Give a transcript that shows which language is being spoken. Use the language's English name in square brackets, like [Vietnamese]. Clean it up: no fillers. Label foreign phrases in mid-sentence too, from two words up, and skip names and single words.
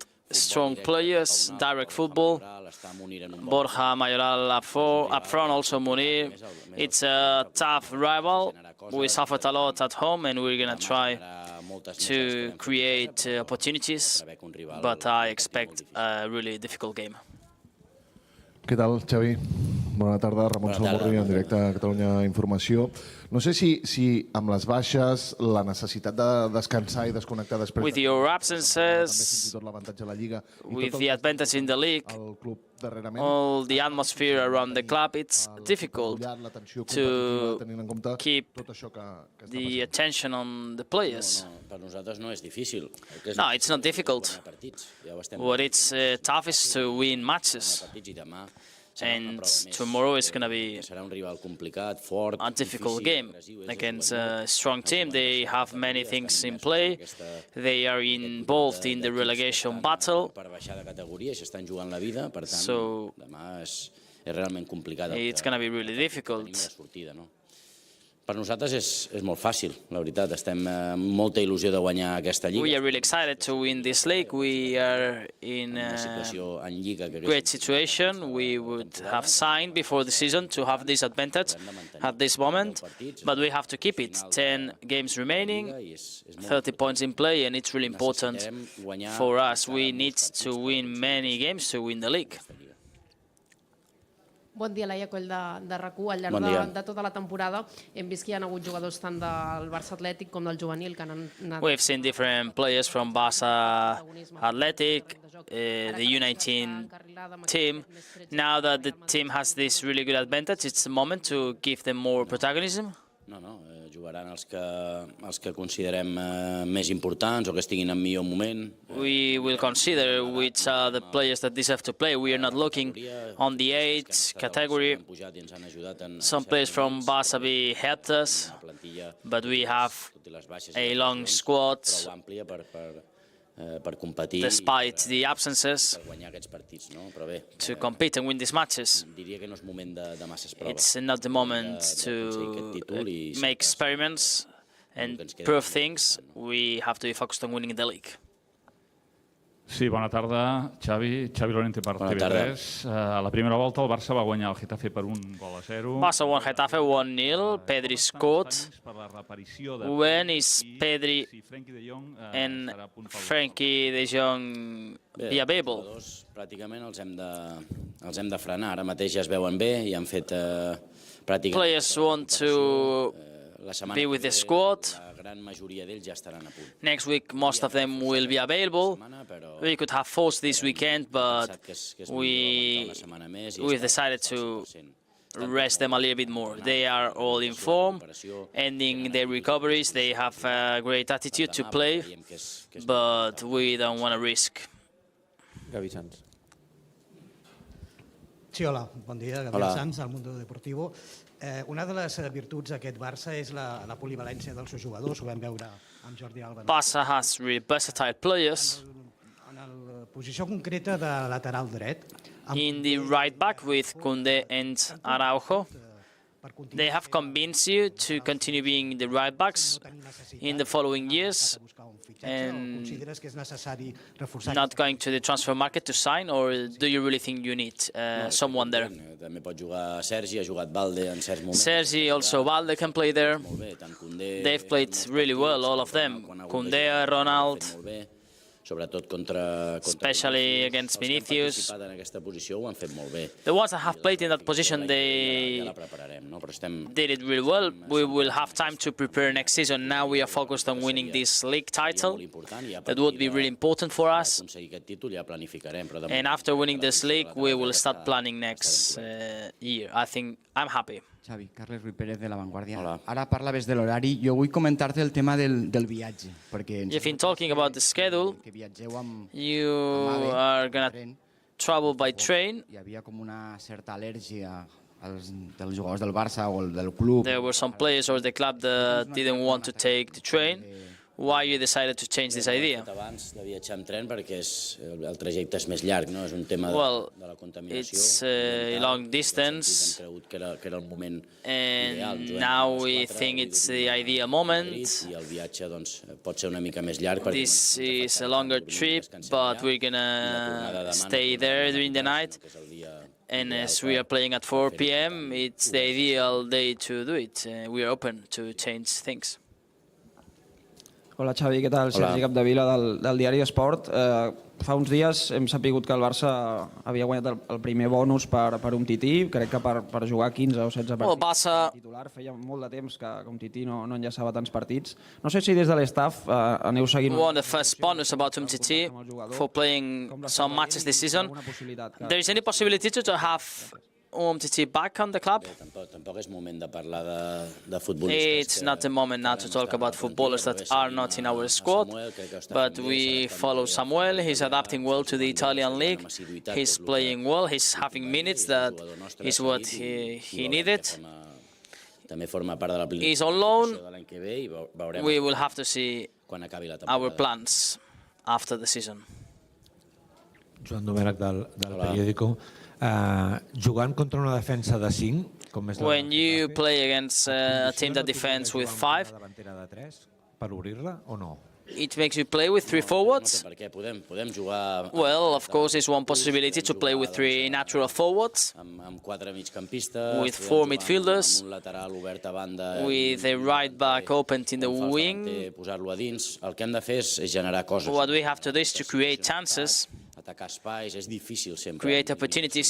[English] Strong players, direct football. Borja, Mayoral up front, also Munir. It's a tough rival. We suffered a lot at home and we're going to try to create opportunities, but I expect a really difficult game. [Catalan] Què tal, Xavi? Bona tarda, Ramon Salmorri, en directe a Catalunya Informació. No sé si amb les baixes, la necessitat de descansar i desconnectar després... [English] With your absences, with the advantage in the league, all the atmosphere around the club, it's difficult to keep the attention on the players. No, it's not difficult. What it's tough is to win matches. And tomorrow is going to be a difficult game against a strong team. They have many things in play. They are involved in the relegation battle. So it's going to be really difficult. [Catalan] Per nosaltres és molt fàcil, la veritat. Estem amb molta il·lusió de guanyar aquesta Lliga. [English] We are really excited to win this league. We are in a great situation. We would have signed before the season to have this advantage at this moment, but we have to keep it. 10 games remaining, 30 points in play, and it's really important for us. We need to win many games to win the league. [Catalan] Bon dia, Laia Coll de RAC1. Al llarg de tota la temporada hem vist que hi ha hagut jugadors tant del Barça Atlètic com del juvenil que han anat... [English] We've seen different players from Barça Athletic, the U19 team. Now that the team has this really good advantage, it's the moment to give them more protagonism. [Catalan] No, jugaran els que considerem més importants o que estiguin en millor moment. [English] We will consider which are the players that deserve to play. We are not looking on the age category. Some players from Barça B helped us, but we have a long squad despite the absences to compete and win these matches. It's not the moment to make experiments and prove things. We have to be focused on winning the league. [Catalan] Sí, bona tarda, Xavi. Xavi Lorente per TV3. A la primera volta el Barça va guanyar el Getafe per 1-0. [English] Barça won Getafe 1-0. Pedri scored. When is Pedri and Frenkie de Jong be available? [Catalan] Pràcticament els hem de frenar. Ara mateix ja es veuen bé i han fet pràcticament... [English] Players want to be with the squad. [Catalan] La gran majoria d'ells ja estaran a punt. [English] Next week, most of them will be available. We could have forced this weekend, but we've decided to rest them a little bit more. They are all in form, ending their recoveries. They have a great attitude to play, but we don't want to risk. [Catalan] Gavi Sans. Sí, hola, bon dia, Gabriel Sanz, al Mundo Deportivo. Una de les virtuts d'aquest Barça és la polivalència dels seus jugadors, ho vam veure amb Jordi Alba. [English] Barça has really versatile players. [Catalan] En la posició concreta de lateral dret... [English] In the right back with Koundé and Araujo, they have convinced you to continue being the right backs in the following years and not going to the transfer market to sign, or do you really think you need someone there? [Catalan] També pot jugar Sergi, ha jugat Balde en certs moments. [English] Sergi, also Balde can play there. They've played really well, all of them. Koundé, Ronald, especially against Vinicius. The ones that have played in that position, they did it really well. We will have time to prepare next season. Now we are focused on winning this league title. That would be really important for us. And after winning this league, we will start planning next year. I think I'm happy. [Catalan] Xavi, Carles Ruiz Pérez de La Vanguardia. Ara parlaves de l'horari. Jo vull comentar-te el tema del viatge. [English] If in talking about the schedule, you are going to travel by train. [Catalan] Hi havia com una certa al·lèrgia dels jugadors del Barça o del club. [English] There were some players or the club that didn't want to take the train. Why you decided to change this idea? [Catalan] Abans de viatjar amb tren perquè el trajecte és més llarg, no? És un tema de la contaminació. [English] It's a long distance, and now we think it's the ideal moment. [Catalan] I el viatge pot ser una mica més llarg. [English] This is a longer trip, but we're gonna stay there during the night. And as we are playing at 4 p.m., it's the ideal day to do it. We are open to change things. [Catalan] Hola Xavi, què tal? Sergi Capdevila del diari Esport. Fa uns dies hem sapigut que el Barça havia guanyat el primer bonus per un tití, crec que per jugar 15 o 16 partits titular. Feia molt de temps que un tití no enllaçava tants partits. No sé si des de l'estaf aneu seguint... [English] We won the first bonus about Umtiti for playing some matches this season. There is any possibility to have Umtiti back on the club? [Catalan] Tampoc és moment de parlar de futbolistes. [English] It's not the moment now to talk about footballers that are not in our squad, but we follow Samuel. He's adapting well to the Italian league. He's playing well. He's having minutes. That is what he needed. He's on loan. We will have to see our plans after the season. [Catalan] Joan Domènech del Periódico. Jugant contra una defensa de 5, com és [English] when you play against a team that defends with 5, [Catalan] per obrir-la o no? [English] It makes you play with 3 forwards. Well, of course, it's one possibility to play with 3 natural forwards, with 4 midfielders, with a right back opened in the wing. What we have to do is to create chances, create opportunities.